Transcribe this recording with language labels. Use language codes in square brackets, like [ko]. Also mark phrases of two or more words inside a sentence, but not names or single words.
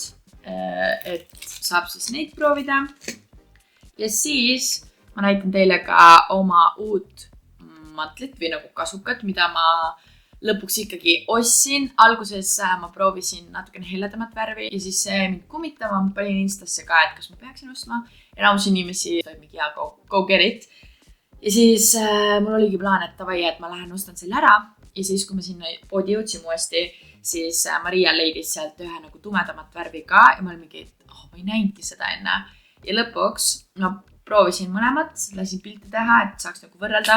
[et] Et saab siis neid proovida. Ja siis ma näitan teile ka oma uut mantlit või nagu kasukat, mida ma lõpuks ikkagi ostsin. Alguses ma proovisin natukene helledamat värvi ja siis see mind kummitama. Ma panin Instasse ka, et kas ma peaksin ostma. Enamus inimesi toib mingi hea [en] go get it. [et] Ja siis mul oligi plaan, et tavai, et ma lähen ostan selle ära. Ja siis, kui ma sinna poodi jõudsin uuesti, siis Maria leidis sealt ühe nagu tumedamat värvi ka. Ja ma olin mingi, et ma ei näinudki seda enne. Ja lõpuks ma proovisin mõlemat, lasin pilti teha, et saaks nagu võrrelda.